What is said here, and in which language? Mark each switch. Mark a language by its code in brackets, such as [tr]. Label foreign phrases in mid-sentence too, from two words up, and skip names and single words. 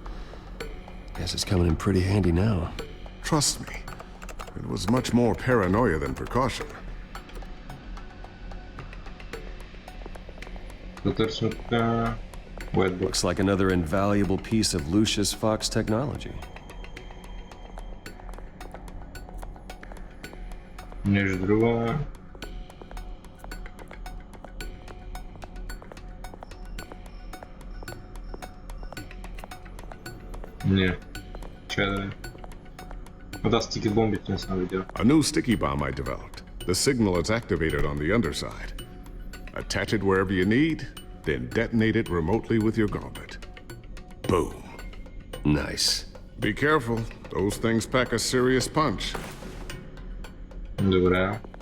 [en] Guess it's coming in pretty handy now. Trust me, it was much more paranoia than precaution. Looks like another invaluable piece of Lucius Fox technology. [bg] Между другом... Не. Че да стики бомбите не съм видял. [en] A new sticky bomb I developed. The signal is activated on the underside. Attach it wherever you need, then detonate it remotely with your gauntlet. Boom. Nice. Be careful. Those things pack a serious punch. [bg] Добре.